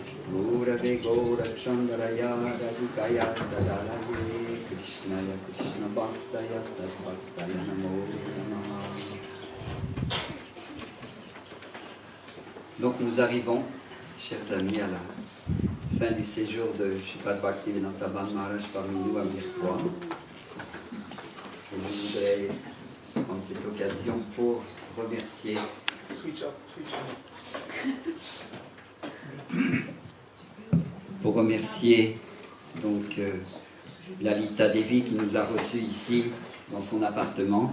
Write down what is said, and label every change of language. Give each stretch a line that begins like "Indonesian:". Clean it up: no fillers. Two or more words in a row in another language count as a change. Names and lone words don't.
Sanskrit: Gurave Gaurachandraya Radhikaya Tadalaye Krishnaya Krishna Bhaktaya Tadbhaktaya Namo Namaha.
French: Donc nous arrivons, chers amis, à la fin du séjour de Shripad Bhaktivedanta Maharaj parmi nous à Mirepoix. Je voudrais prendre cette occasion pour remercier donc Lalita Devi qui nous a reçus ici dans son appartement.